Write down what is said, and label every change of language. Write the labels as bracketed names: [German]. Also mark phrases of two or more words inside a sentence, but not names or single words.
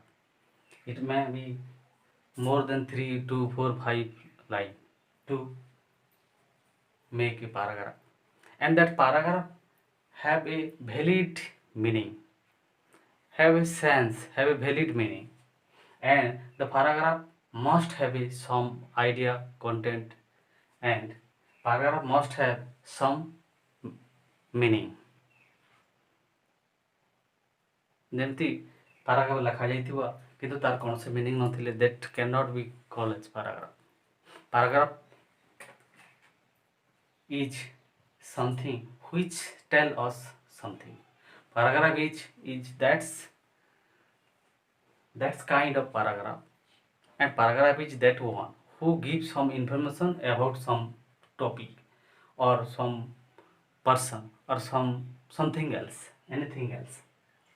[English] It may be more than 3 to 4 5 lines to make a paragraph, and that paragraph have a valid meaning, have a sense, have a valid meaning, and the paragraph must have a some idea, content, and paragraph must have some meaning. [Odia] ଯେମିତି ପାରାଗ୍ରାଫ ଲେଖାଯାଇଥିବ କିନ୍ତୁ ତାର କୌଣସି ମିନିଂ ନଥିଲେ [English] that cannot be called as paragraph. Paragraph is something which tell us something. Paragraph is that's kind of paragraph, and paragraph is that one who gives some information about some topic or some person or something else, anything else.